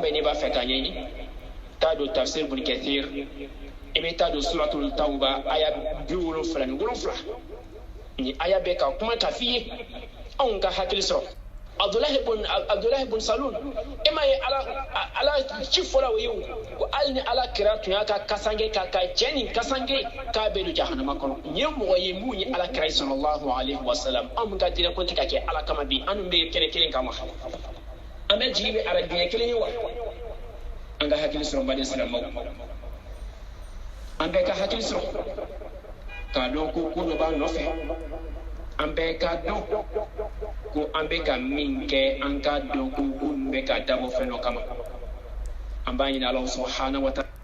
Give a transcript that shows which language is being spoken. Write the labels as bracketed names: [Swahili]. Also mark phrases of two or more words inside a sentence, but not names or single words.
[Bambara] bɛɛ n'i b'a fɛ k'a ɲɛɲini taa don tafsir bin kathir i bɛ taa don suratul tawba aya 77 ni aya bɛ ka kuma ka f'i ye anw ka hakili sɔrɔ Abdullah ibn Salul ema ye ala ci fɔla o ye ko hali ni ala kira tun y'a ka kasange ka cɛ nin kasange k'a bɛ don jahanama kɔnɔ nin ye mɔgɔ ye mun ye ala kira [Arabic] صلى الله عليه وسلم [Bambara] an mun ka diinɛ ko tɛ ka kɛ ala kama bi an bɛ kɛnɛ kelen kama an bɛ jigi bɛ arabiɲɛ kelen ye wa an ka hakili sɔrɔ bani silamɛw an bɛɛ ka hakili sɔrɔ k'a dɔn ko ko dɔ b'a nɔfɛ an bɛɛ ka dɔn ko an bɛ ka min kɛ an ka dɔn ko n bɛ ka dabɔ fɛn dɔ kama an b'a ɲini [Arabic] الله سبحانه وتعالى